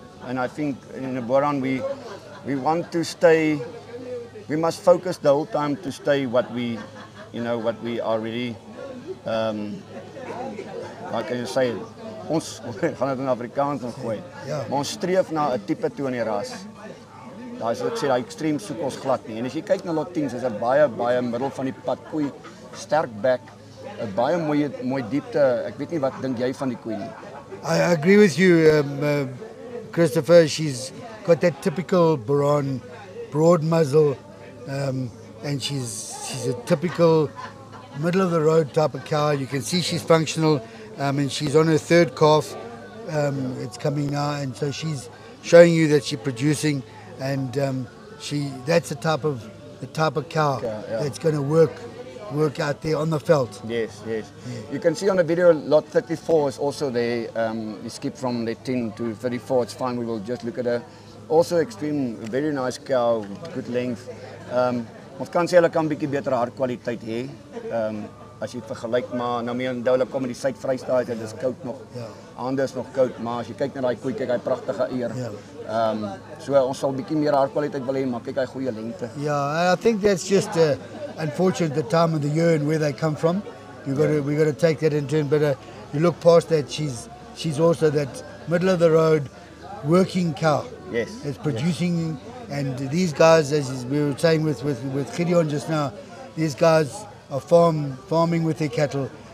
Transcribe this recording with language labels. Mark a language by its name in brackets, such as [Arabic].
[English] And I think in the Boran, we want to stay, we must focus the whole time to stay what we, what we are really, how can you say, [Afrikaans] ons gaan dit in Afrikaans nog gooi. Ja. Maar ons streef na 'n tipe toe in die ras. Daai soos ek sê, daai ekstreem soek ons glad nie. En as jy kyk na lot 10, is dit baie middel van die pad koei, sterk bek, 'n baie mooi diepte. Ek weet nie wat dink jy van die koei nie. [English] I agree with you, Christopher. She's got that typical Boran, broad muzzle, and she's a typical middle of the road type of cow. You can see she's functional, and she's on her third calf. It's coming now, and so she's showing you that she's producing, and that's the type of cow that's going to work out there on the veld. Yes. You can see on the video lot 34 is also there. We skip from the 10 to 34. It's fine. We will just look at her. Also extreme, very nice cow, good length. [Afrikaans] Ons kan sê hulle kan bietjie beter hartkwaliteit hê. As jy vergelyk maar nou meer onthou hulle kom met die Suid-Vrystaat, dit is koud nog. Aande is nog koud, maar as jy kyk na daai koei, kyk hy pragtige eer. So ons sal bietjie meer hartkwaliteit wil hê, maar kyk hy goeie lengte. [English] Yeah, I think that's just unfortunate the time of the year and where they come from. We got to take that into it. But you look past that, she's also that middle of the road working cow. Yes. It's producing, and these guys, as we were saying with Gideon just now, these guys are farming with their cattle.